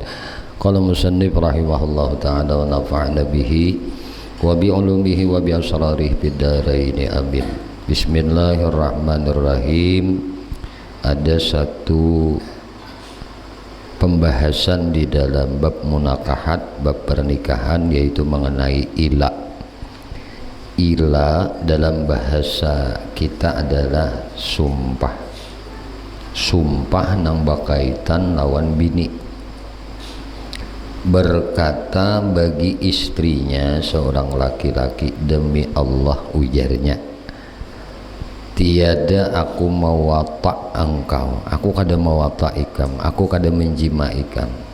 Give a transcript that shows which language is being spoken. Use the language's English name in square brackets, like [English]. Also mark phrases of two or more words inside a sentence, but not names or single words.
[Arabic] قال مصنف رحمه الله تعالى ونفعنا به وبعلومه وبأسراره في الدارين آمين. [Indonesian] Bismillahirrahmanirrahim. Ada satu pembahasan di dalam bab munakahat, bab pernikahan, yaitu mengenai ila. ila dalam bahasa kita adalah sumpah. [Banjar] Sumpah nang bakaitan lawan bini. Berkata bagi istrinya seorang laki-laki, demi Allah ujarnya, tiada aku mawata engkau, aku kada mawata ikam, aku kada menjima ikam.